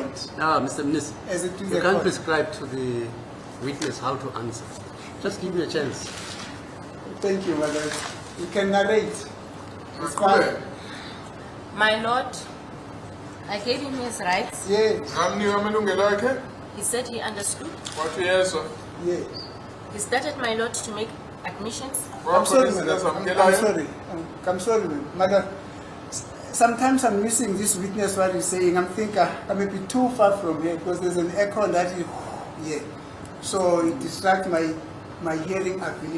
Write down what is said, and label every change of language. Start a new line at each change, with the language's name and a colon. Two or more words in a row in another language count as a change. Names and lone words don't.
English: Now, Mr. Minister, As it is you a can't court. prescribe to the witness how to answer. Just give me a chance. Thank you, my lord. You can narrate. It's fine.
North Ndebele: Maqhubeke.
English: My lord, I gave him his rights. Yes,
North Ndebele: Ngamnika amalungelo akhe,
English: He said he understood.
North Ndebele: wathi yezwa.
English: yes. He started, my lord, to make admissions. I'm sorry,
North Ndebele: Wakhona
English: my
North Ndebele: izinto
English: lord. I'm
North Ndebele: ezamukelayo.
English: sorry. I'm sorry, my lord. Sometimes I'm missing this witness what he's saying. I'm thinking I may be too far from here because there's an echo that is here. So it distracts my hearing ability.